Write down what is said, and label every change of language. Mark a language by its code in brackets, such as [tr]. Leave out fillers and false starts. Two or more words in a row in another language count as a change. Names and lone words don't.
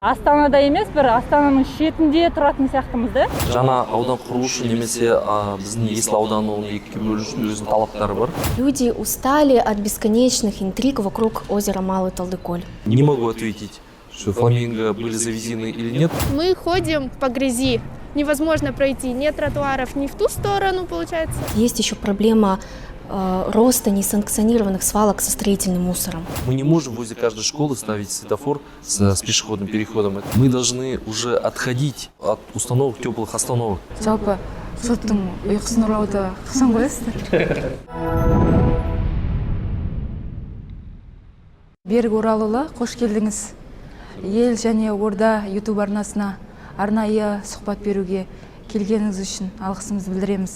[kk] Астанада емес, бір Астананың шетінде тұратын сияқтымыз да. Жаңа аудан құру үшін немесе біздің Есіл ауданын екіге бөлу үшін өзінің талаптары бар. [ru] Люди устали от бесконечных интриг вокруг озера Малый Талдыколь. Не могу ответить, что фламинго были завезены или нет. Мы ходим по грязи. Невозможно пройти ни тротуаров, ни в ту сторону, получается. Есть еще проблема роста несанкционированных свалок со строительным мусором. Мы не можем возле каждой школы ставить светофор с пешеходным переходом. Мы должны уже отходить от установок теплых остановок. [kk] Жалпы жұрттың ұйқысын ұрлауды қашан қоясыздар? Берік Оралұлы, қош келдіңіз. Ел және Орда YouTube арнасына арнайы сұхбат беруге келгеніңіз үшін алғысымызды білдіреміз.